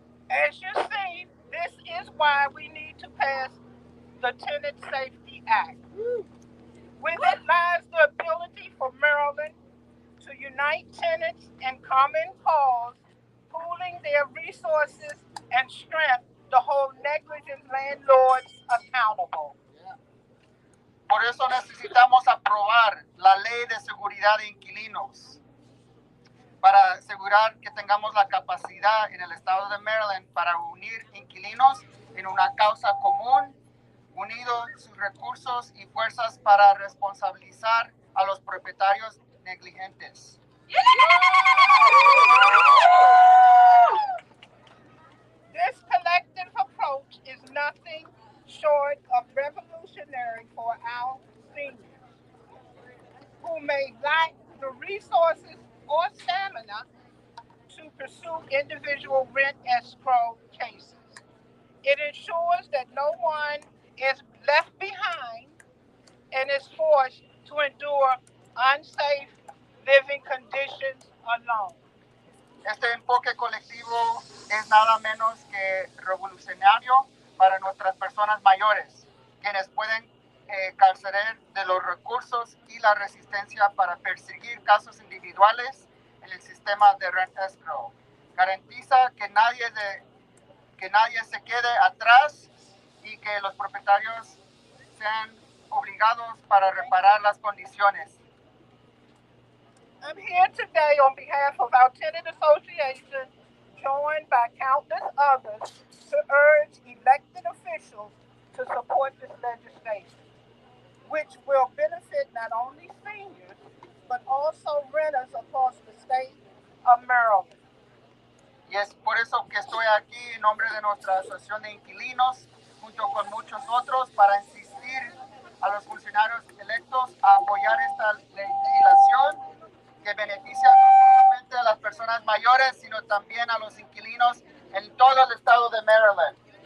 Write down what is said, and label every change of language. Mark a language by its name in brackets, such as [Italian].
[English] As you see, this is why we need to pass the Tenant Safety Act. With it lies the ability for Maryland to unite tenants in common cause, pooling their resources and strength to hold negligent landlords accountable. [Spanish] Por eso necesitamos aprobar la ley de seguridad de inquilinos para asegurar que tengamos la capacidad en el estado de Maryland para unir inquilinos en una causa común, unido sus recursos y fuerzas para responsabilizar a los propietarios negligentes. [English] This collective approach is nothing short of revolutionary for our seniors, who may lack the resources or stamina to pursue individual rent escrow cases. It ensures that no one is left behind and is forced to endure unsafe living conditions alone. [Spanish] Este enfoque colectivo es nada menos que revolucionario para nuestras personas mayores, quienes pueden carecer de los recursos y la resistencia para perseguir casos individuales en el sistema de rent escrow. Garantiza que nadie se quede atrás y que los propietarios sean obligados para reparar las condiciones. [English] I'm here today on behalf of our tenant association, joined by countless others, to urge elected officials to support this legislation, which will benefit not only seniors, but also renters across the state of Maryland. [Spanish] Y es por eso que estoy aquí en nombre de nuestra asociación de inquilinos, junto con muchos otros, para insistir a los funcionarios electos a apoyar esta legislación que beneficia no solamente a las personas mayores, sino también a los inquilinos en todo el estado de Maryland.